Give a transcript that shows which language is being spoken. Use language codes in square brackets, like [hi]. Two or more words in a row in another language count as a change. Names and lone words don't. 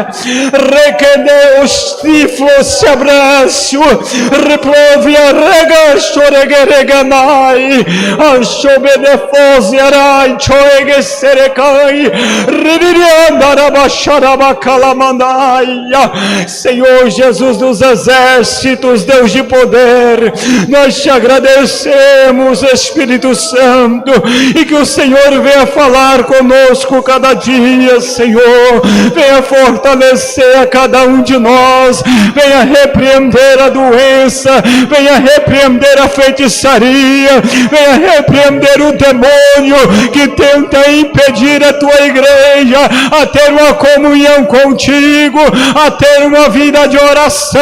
[pt] Rekene ostiflo se abraço. Replovia rega shoregereganai. Ashobedefos yarai choege serekai. Rivirianda rabashara bakalamanai. Senhor Jesus dos exércitos, Deus de poder, nós te agradecemos, Espírito Santo, e que o Senhor venha falar conosco cada dia, Senhor, venha fortalecer a cada um de nós, venha repreender a doença, venha repreender a feitiçaria, venha repreender o demônio que tenta impedir a tua igreja a ter uma comunhão contigo, a ter uma vida de oração.